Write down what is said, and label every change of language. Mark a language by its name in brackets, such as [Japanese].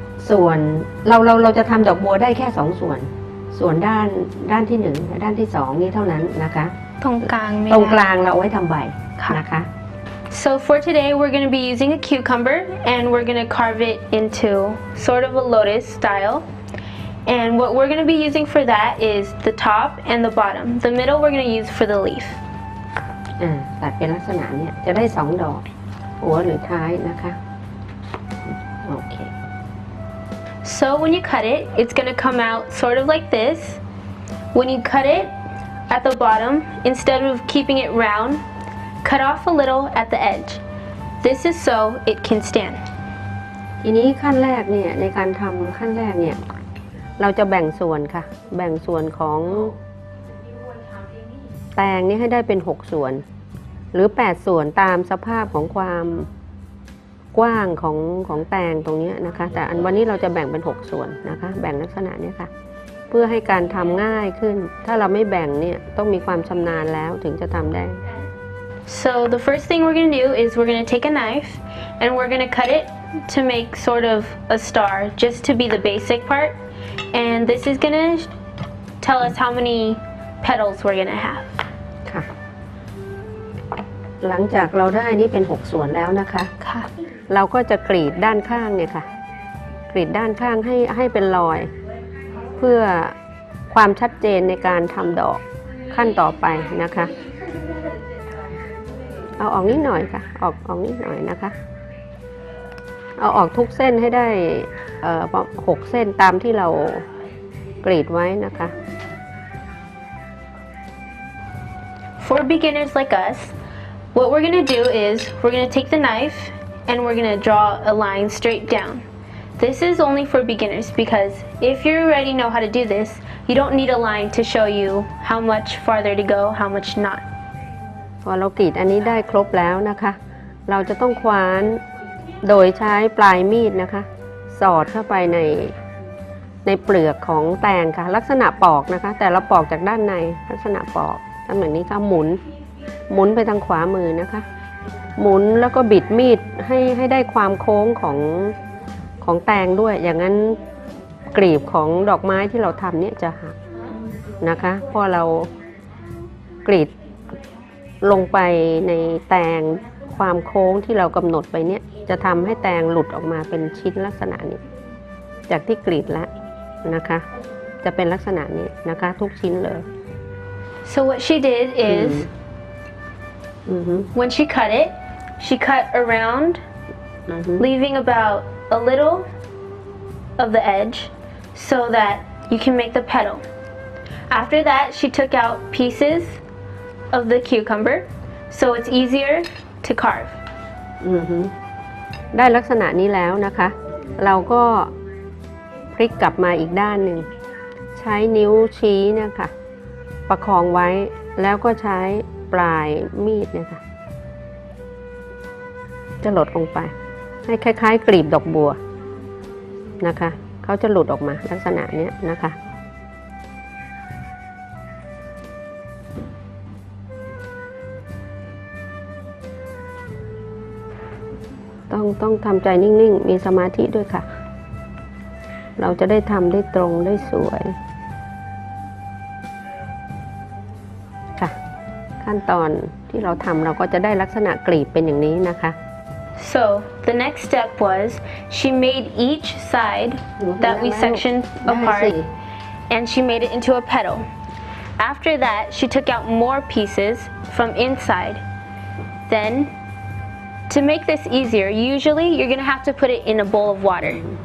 [Thai] ส่วนเราจะทำดอกบัวได้แค่2ส่วนด้านที่1และด้านที่2นี้เท่านั้นนะคะตรงกลางเราเอาไว้ทำใบนะคะ [English] So for today we're going to be using a cucumber and we're going to carve it into sort of a lotus style. And what we're going to be using for that is the top and the bottom. The middle we're going to use for the leaf. [Thai] ตัดเป็นลักษณะนี้จะได้2ดอกหัวหรือท้ายนะคะโอเค [English] So when you cut it, it's going to come out sort of like this. When you cut it at the bottom, instead of keeping it round, cut off a little at the edge. This is so it can stand. [Thai] ทีนี้ขั้นแรกเนี่ยในการทำขั้นแรกเนี่ยเราจะแบ่งส่วนค่ะแบ่งส่วนของแตงนี่ให้ได้เป็น6ส่วนหรือ8ส่วนตามสภาพของความกว้างของแตงตรงนี้นะคะแต่วันนี้เราจะแบ่งเป็น6ส่วนนะคะแบ่งลักษณะนี้ค่ะเพื่อให้การทำง่ายขึ้นถ้าเราไม่แบ่งเนี่ยต้องมีความชำนาญแล้วถึงจะทำได้ [English] So the first thing we're going to do is we're going to take a knife and we're going to cut it to make sort of a star just to be the basic part and this is going to tell us how many petals we're going to have [Thai] ค่ะหลังจากเราได้นี่เป็น6ส่วนแล้วนะคะค่ะเราก็จะกรีดด้านข้างเนี่ยค่ะกรีดด้านข้างให้เป็นรอยเพื่อความชัดเจนในการทำดอกขั้นต่อไปนะคะเอาออกนิดหน่อยค่ะออกนิดหน่อยนะคะเอาออกทุกเส้นให้ได้6เส้นตามที่เรากรีดไว้นะคะ [English] For beginners like us, what we're going to do is we're going to take the knife and we're going to draw a line straight down. This is only for beginners because if you already know how to do this, you don't need a line to show you how much farther to go, how much not. [Thai] พอเรากรีดอันนี้ได้ครบแล้วนะคะเราจะต้องคว้านโดยใช้ปลายมีดนะคะสอดเข้าไปในเปลือกของแตงค่ะลักษณะปอกนะคะแต่เราปอกจากด้านในลักษณะปอกทำแบบนี้ค่ะหมุนไปทางขวามือนะคะหมุนแล้วก็บิดมีดให้ได้ความโค้งของแตงด้วยอย่างนั้นกลีบของดอกไม้ที่เราทำเนี่ยจะหักนะคะพอเรา กรีดลงไปในแตงความโค้งที่เรากำหนดไปเนี่ยจะทำให้แตงหลุดออกมาเป็นชิ้นลักษณะนี้จากที่กรีดแล้วนะคะจะเป็นลักษณะนี้นะคะทุกชิ้นเลย [English] So what she did is when she cut it, she cut around, leaving about a little of the edge so that you can make the petal. After that, she took out pieces of the cucumber so it's easier to carve. [Thai] ได้ลักษณะนี้แล้วนะคะเราก็พ ลิกกลับมาอีกด้านหนึ่งใช้นิ้วชี้เนี่ยค่ะประคองไว้แล้วก็ใช้ปลายมีดเนี่ยค่ะจะหลดลงไปให้คล้ายๆกลีบดอกบัวนะคะเขาจะหลุดออกมาลักษณะนี้นะคะ ต้องทำใจนิ่งๆมีสมาธิด้วยค่ะเราจะได้ทำได้ตรงได้สวยค่ะขั้นตอนที่เราทำเราก็จะได้ลักษณะกลีบเป็นอย่างนี้นะคะ [English] So the next step was she made each side that we sectioned apart and she made it into a petal. After that, she took out more pieces from inside. Then, to make this easier, usually you're going to have to put it in a bowl of water.